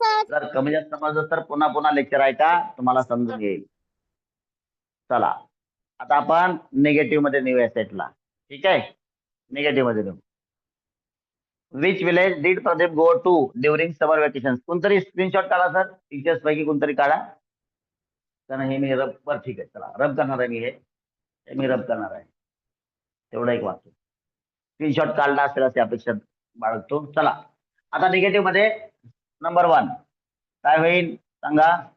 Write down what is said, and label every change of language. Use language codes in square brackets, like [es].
[mr] जर कमी जास्त समजलं तर पुन्हा लेक्चर ऐका, तुम्हाला समजून येईल. चला, आता आपण निगेटिव्ह मध्ये नेऊया सेटला. ठीक आहे, निगेटिव्ह मध्ये नेऊ. [en] Which village did Pradeep go to during summer vacation? [mr] कोणतरी स्क्रीनशॉट काढा सर, टीचर्स पैकी कोणतरी काढा. कारण हे मी रब, बरं ठीक आहे, चला रब करणार आहे मी. हे मी रब करणार आहे. तेवढं एक वाक्य स्क्रीनशॉट काढला असेल असे अपेक्षा बाळगतो. चला आता निगेटिव्ह मध्ये नंबर 1 काय होईल सांगा.